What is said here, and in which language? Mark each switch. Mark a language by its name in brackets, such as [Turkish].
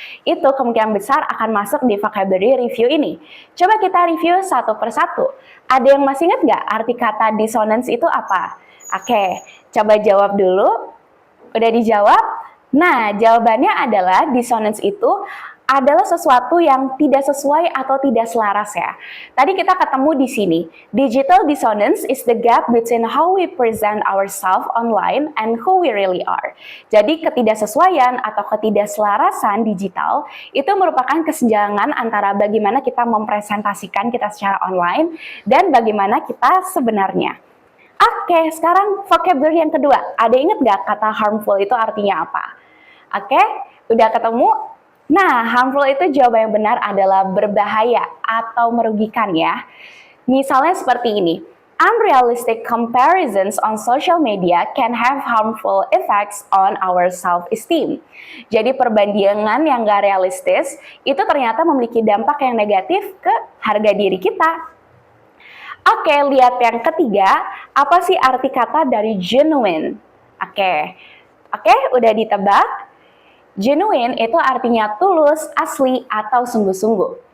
[Indonesian] Itu kemungkinan besar akan masuk di vocabulary review ini. Coba kita review satu persatu. Ada yang masih ingat nggak arti kata dissonance itu apa? Oke, coba jawab dulu. Udah dijawab? Nah, jawabannya adalah dissonance itu adalah sesuatu yang tidak sesuai atau tidak selaras ya. Tadi kita ketemu di sini. [English] Digital dissonance is the gap between how we present ourselves online and who we really are. [Indonesian] Jadi ketidaksesuaian atau ketidakselarasan digital itu merupakan kesenjangan antara bagaimana kita mempresentasikan kita secara online dan bagaimana kita sebenarnya. Oke, sekarang vocabulary yang kedua. Ada ingat nggak kata harmful itu artinya apa? Oke, udah ketemu? Nah, harmful itu jawaban yang benar adalah berbahaya atau merugikan ya. Misalnya seperti ini. [English] Unrealistic comparisons on social media can have harmful effects on our self-esteem. [Indonesian] Jadi perbandingan yang gak realistis itu ternyata memiliki dampak yang negatif ke harga diri kita. Oke, lihat yang ketiga. Apa sih arti kata dari genuine? Oke, udah ditebak? Genuine itu artinya tulus, asli, atau sungguh-sungguh.